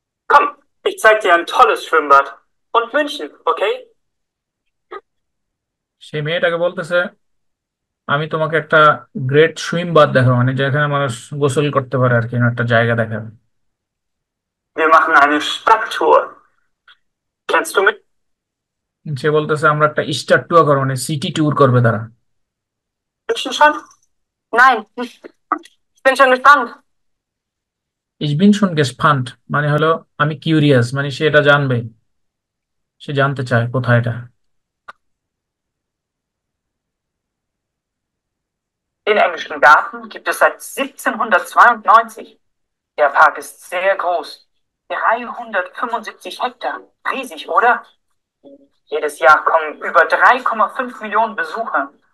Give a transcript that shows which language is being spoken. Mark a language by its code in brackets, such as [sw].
[de] Komm, ich zeig dir ein tolles Schwimmbad. Und München, okay? [bn] সে মেয়েটাকে বলতেছে আমি তোমাকে একটা গ্রেট সুইম বাথ দেখাবো, মানে যেখানে মানুষ গোসল করতে পারে আর কি, এরকম একটা জায়গা দেখাবে। [de] Wir machen eine Stadttour. Kennst du mit? [bn] সে বলতেছে আমরা একটা স্টার ট্যুর করবো, মানে সিটি ট্যুর করবে তারা। [de] München schon? Nein. Ich bin schon gespannt. Ich bin schon gespannt [bn] মানে হলো আমি কিউরিয়াস, মানে সে এটা জানবে, সে জানতে চায় কোথায় এটা। [de] Den englischen Garten gibt es seit 1792. Der Park ist sehr groß. 375 Hektar. Riesig, oder? Jedes Jahr kommen über 3,5 Millionen Besucher.